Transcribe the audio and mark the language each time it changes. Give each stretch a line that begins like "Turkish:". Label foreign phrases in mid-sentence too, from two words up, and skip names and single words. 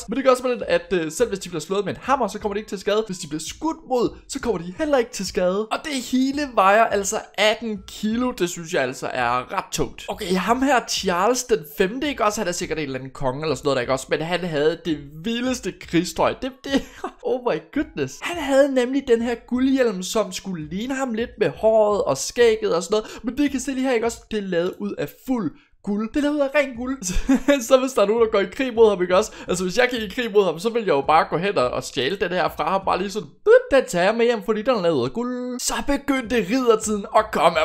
Danish: Men det gør også, at selv hvis de bliver slået med en hammer, så kommer de ikke til skade. Hvis de bliver skudt mod, så kommer de heller ikke til skade. Og det hele vejer altså 18 kilo. Det synes jeg altså er ret tungt. Okay, ham her, Charles den 5. ikke også? Han er sikkert en eller anden konge eller sådan noget, der, ikke også? Men han havde det vildeste krigstøj.
English: Oh my goodness.
Danish: Han havde nemlig den her guldhjelm, som skulle ligne ham lidt med håret og skægget og sådan noget. Men det kan se lige her, ikke også? Det er lavet ud af fuld guld. Det er lavet ud af ren guld. Så hvis der er nogen, der går i krig mod ham, ikke også? Altså hvis jeg gik i krig mod ham, så vil jeg jo bare gå hen og stjæle den her fra ham. Bare lige sådan, den tager jeg med hjem, fordi den er lavet af guld. Så begyndte riddertiden at komme.